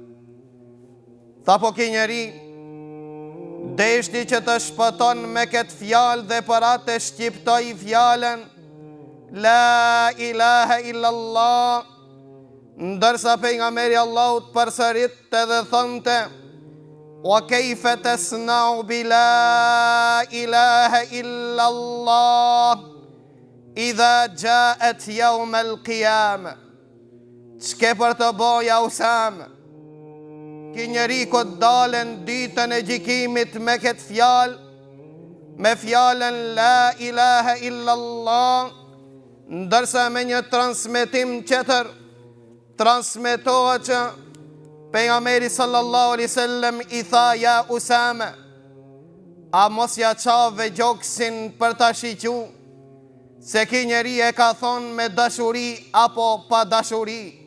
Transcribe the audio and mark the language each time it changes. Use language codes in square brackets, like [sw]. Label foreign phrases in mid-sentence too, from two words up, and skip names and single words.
[sq] Tha: po ky njeri deshti që të shpëton me këtë fjalë dhe për atë shqiptoi fjalën [ar] لا إله إلا الله, [sq] ndërsa pejgamberi Allahut përsëritte dhe thonte: [ar] وكيف تصنع بلا إله إلا الله إذا جاءت يوم القيامة. [sq] Ç'ke për të boja Usame? Ky njeri ko dalen ditën e gjikimit me këtë fjalë, me fjalën [ar] لا إله إلا الله, [sq] ndërsa me një transmetim tjetër transmetohet që pejgamberi [ar] صلى الله عليه وسلم [sq] i tha: ja Usame, a mos ja çave gjoksin për ta shiqu, se ky njeri e ka thonë me dashuri apo pa dashuri.